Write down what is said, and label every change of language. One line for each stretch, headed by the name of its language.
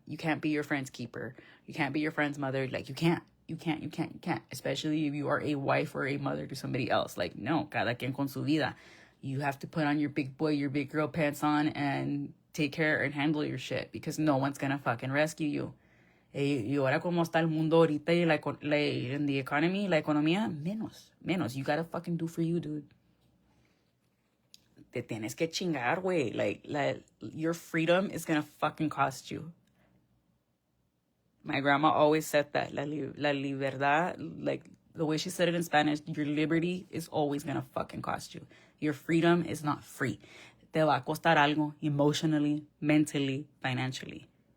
English: You can't be your friend's keeper. You can't be your friend's mother. Like, you can't. Especially if you are a wife or a mother to somebody else. Like, no.
Spanish: Cada quien con su vida.
English: You have to put on your big boy, your big girl pants on and take care and handle your shit. Because no one's gonna fucking rescue you.
Spanish: Y ahora como está el mundo ahorita y
English: in the economy,
Spanish: la economía, menos.
English: You gotta fucking do for you, dude.
Spanish: Te tienes que chingar, güey.
English: Like, your freedom is gonna fucking cost you. My grandma always said that.
Spanish: La libertad,
English: like, the way she said it in Spanish, your liberty is always gonna fucking cost you. Your freedom is not free.
Spanish: Te va a costar algo
English: emotionally, mentally, financially.